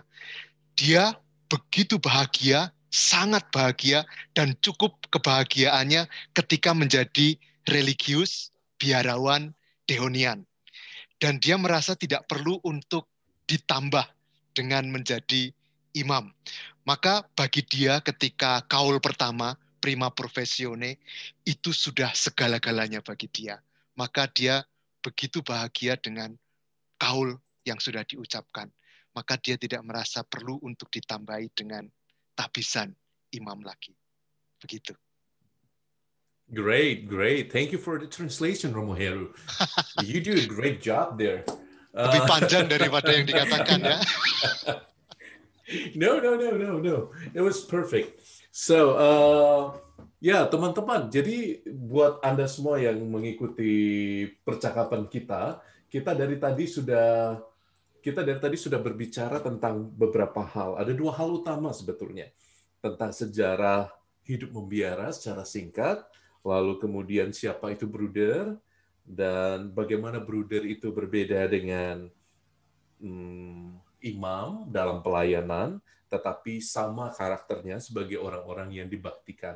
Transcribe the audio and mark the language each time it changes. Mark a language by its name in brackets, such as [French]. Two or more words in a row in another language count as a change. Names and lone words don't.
[Indonesian] Dia begitu bahagia, sangat bahagia, dan cukup kebahagiaannya ketika menjadi religius, biarawan, Deonian. dan dia merasa tidak perlu untuk ditambah dengan menjadi imam. Maka bagi dia ketika kaul pertama, [Italian] prima professione, [Indonesian] itu sudah segala-galanya bagi dia. Maka dia begitu bahagia dengan kaul yang sudah diucapkan. Maka dia tidak merasa perlu untuk ditambahi dengan tahbisan imam lagi. Begitu. [English] Great, great. Thank you for the translation, Romo Heru. You do a great job there. [Indonesian] Lebih panjang daripada yang dikatakan ya. [English] No. It was perfect. So, [Indonesian] ya teman-teman, jadi buat Anda semua yang mengikuti percakapan kita dari tadi sudah berbicara tentang beberapa hal. Ada 2 hal utama sebetulnya. Tentang sejarah hidup membiara secara singkat, lalu kemudian siapa itu bruder, dan bagaimana bruder itu berbeda dengan imam dalam pelayanan, tetapi sama karakternya sebagai orang-orang yang dibaktikan.